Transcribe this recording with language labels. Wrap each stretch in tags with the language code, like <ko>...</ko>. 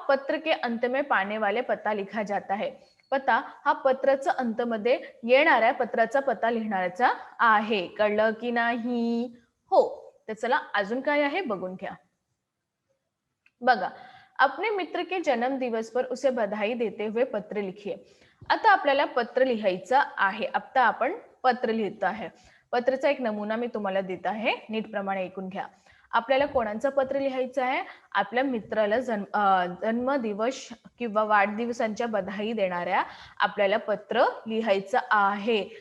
<hi>पत्र के अंत में पाने वाले पत्ता लिखा जाता है।</hi> <mr>पत्ता हा पत्राचा अंत मध्ये येणाऱ्या पत्राचा पत्ता लिहिण्याचा आहे। कळलं की नाही? हो। तर चला अजून काय आहे बघून घ्या।</mr> <hi>बघा, अपने मित्र के जन्म दिवस पर उसे बधाई देते हुए पत्र लिखिए।</hi> <mr>आता आपल्याला पत्र लिहायचं आहे। आता आपण पत्र लिहित आहे। पत्राचा एक नमुना मी तुम्हाला देत आहे, नीटप्रमाणे ऐकून घ्या। आपल्याला कोणाचं पत्र लिहायचं आहे? आपल्या मित्राला जन्मदिवस किंवा वाढदिवसांच्या बधाई देणाऱ्या आपल्याला पत्र लिहायचं आहे।</mr>